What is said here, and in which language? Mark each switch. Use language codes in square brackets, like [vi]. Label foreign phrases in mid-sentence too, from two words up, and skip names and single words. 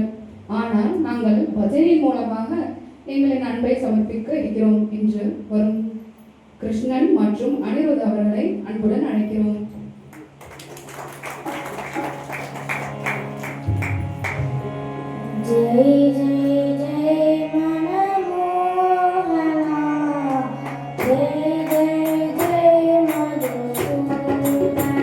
[ta] ஆனால் நாங்கள் பஜனையின் மூலமாக எங்களின் அன்பை சமர்ப்பிக்க இருக்கிறோம் என்று வரும் கிருஷ்ணன் மற்றும் அனிருத் அவர்களை அன்புடன் அழைக்கிறோம். [hi] जय जय जय मनमोहना जय जय जय मधुसूदना